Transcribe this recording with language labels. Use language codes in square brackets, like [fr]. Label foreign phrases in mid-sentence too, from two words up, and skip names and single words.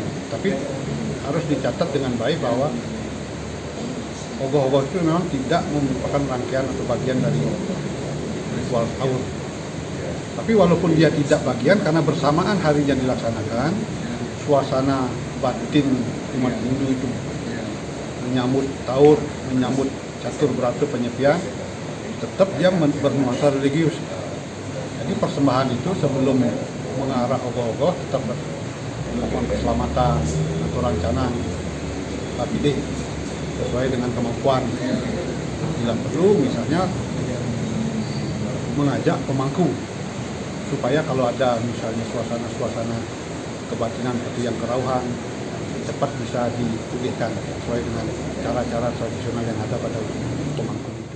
[id] Tapi harus dicatat dengan baik bahwa ogoh-ogoh itu memang tidak merupakan rangkaian atau bagian dari ritual tawur. Tapi walaupun dia tidak bagian, karena bersamaan harinya dilaksanakan, suasana batin umat Hindu itu menyambut tawur, menyambut catur beratu penyepian, tetap dia bernuansa religius. Jadi persembahan itu sebelum mengarah ogoh-ogoh tetap melakukan keselamatan atau rancangan APD sesuai dengan kemampuan. Bila perlu misalnya mengajak pemangku supaya kalau ada misalnya suasana-suasana kebatinan seperti yang kerauhan cepat bisa dipulihkan sesuai dengan cara-cara tradisional yang ada pada pemangku itu.